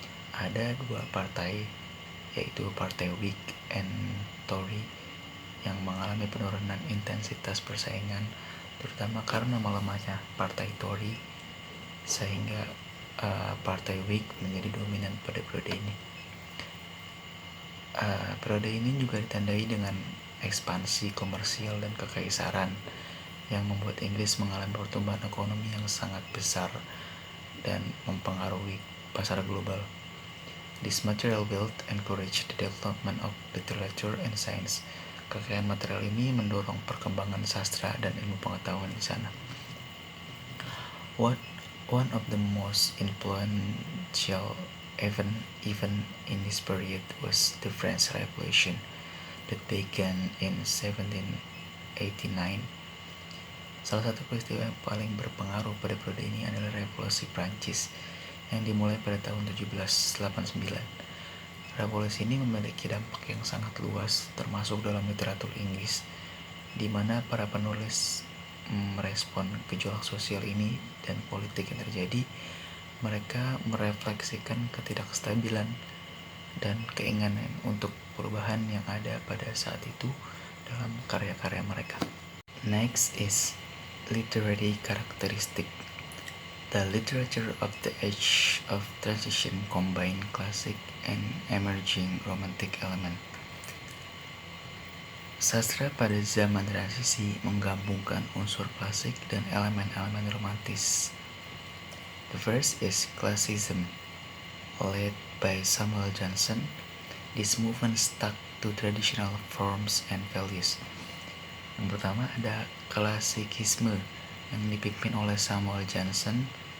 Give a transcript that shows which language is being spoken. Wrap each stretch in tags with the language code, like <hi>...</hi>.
<id>Ada dua partai, yaitu Partai Whig and Tory, yang mengalami penurunan intensitas persaingan, terutama karena melemahnya Partai Tory, sehingga Partai Whig menjadi dominan pada periode ini. Periode ini juga ditandai dengan ekspansi komersial dan kekaisaran yang membuat Inggris mengalami pertumbuhan ekonomi yang sangat besar dan mempengaruhi pasar global.</id> <en>This material wealth encouraged the development of literature and science.</en> <id>Kekayaan material ini mendorong perkembangan sastra dan ilmu pengetahuan di sana.</id> <en>One of the most influential event in this period was the French Revolution that began in 1789.</en> <id>Salah satu peristiwa yang paling berpengaruh pada periode ini adalah Revolusi Prancis yang dimulai pada tahun 1789. Revolusi ini memiliki dampak yang sangat luas, termasuk dalam literatur Inggris, di mana para penulis merespon gejolak sosial ini dan politik yang terjadi. Mereka merefleksikan ketidakstabilan dan keinginan untuk perubahan yang ada pada saat itu dalam karya-karya mereka.</id> <en>Next is literary characteristic. The literature of the age of transition combine classic and emerging romantic element.</en> <id>Sastra pada zaman transisi menggabungkan unsur klasik dan elemen-elemen romantis.</id> <en>The first is classicism, led by Samuel Johnson. This movement stuck to traditional forms and values.</en> <id>Yang pertama ada klasikisme yang dipimpin oleh Samuel Johnson.</id>